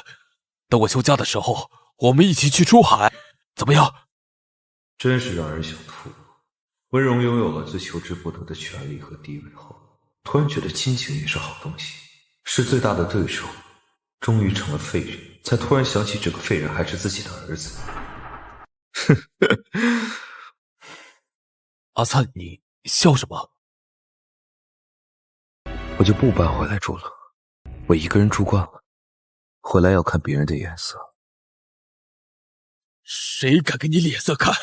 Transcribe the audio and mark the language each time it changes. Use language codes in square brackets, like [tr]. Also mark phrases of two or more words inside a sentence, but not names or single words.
[zh] 等我休假的時候，我們一起去出海，怎麼樣？真是讓人想吐。溫榮擁有了最求之不得的權力和地位後，突然覺得親情也是好東西，是最大的對手，終於成了廢人，才突然想起這個廢人還是自己的兒子。阿粲，你笑什麼？我就不搬回来住了，我一個人住慣了，回來要看別人的眼色。誰敢給你臉色看？